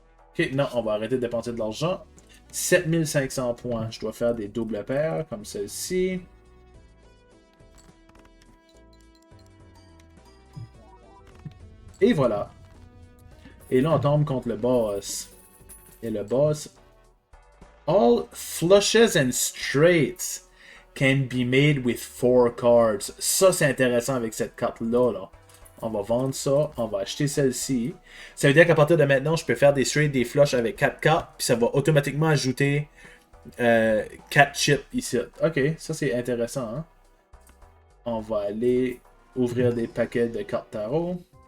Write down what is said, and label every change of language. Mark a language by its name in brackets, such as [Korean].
[French] Ok, non, on va arrêter de dépenser de l'argent. 7500 points. Je dois faire des doubles paires comme celle-ci. Et voilà. Et là, on tombe contre le boss. Et le boss... [English] All flushes and straights can be made with 4 cards. [French] Ça, c'est intéressant avec cette carte-là. Là. On va vendre ça. On va acheter celle-ci. Ça veut dire qu'à partir de maintenant, je peux faire des straights, des flushes avec 4 cartes. Puis ça va automatiquement ajouter 4 chips ici. Ok, ça c'est intéressant. Hein? On va aller ouvrir des paquets de cartes tarot.